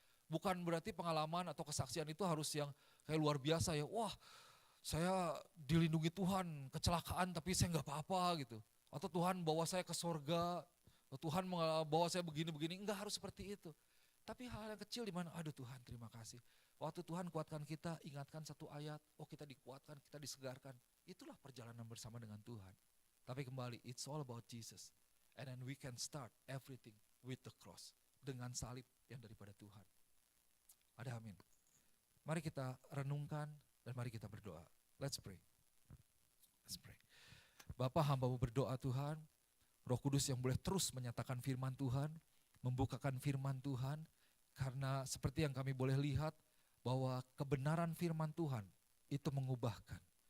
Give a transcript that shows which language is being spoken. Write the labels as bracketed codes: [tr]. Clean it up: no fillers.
[id] Bukan berarti pengalaman atau kesaksian itu harus yang kayak luar biasa ya, wah saya dilindungi Tuhan, kecelakaan tapi saya nggak apa-apa gitu. Atau Tuhan bawa saya ke sorga, atau Tuhan bawa saya begini-begini, enggak harus seperti itu. Tapi hal yang kecil di mana, aduh Tuhan terima kasih. Waktu Tuhan kuatkan kita, ingatkan satu ayat, oh kita dikuatkan, kita disegarkan. Itulah perjalanan bersama dengan Tuhan. Tapi kembali, [en] it's all about Jesus. And then we can start everything with the cross. [id] Dengan salib yang daripada Tuhan. Ada amin. Mari kita renungkan dan mari kita berdoa. [en] Let's pray. Let's pray. [id] Bapa, hamba-Mu berdoa Tuhan, Roh Kudus yang boleh terus menyatakan firman Tuhan, membukakan firman Tuhan, karena seperti yang kami boleh lihat bahwa kebenaran firman Tuhan itu mengubahkan.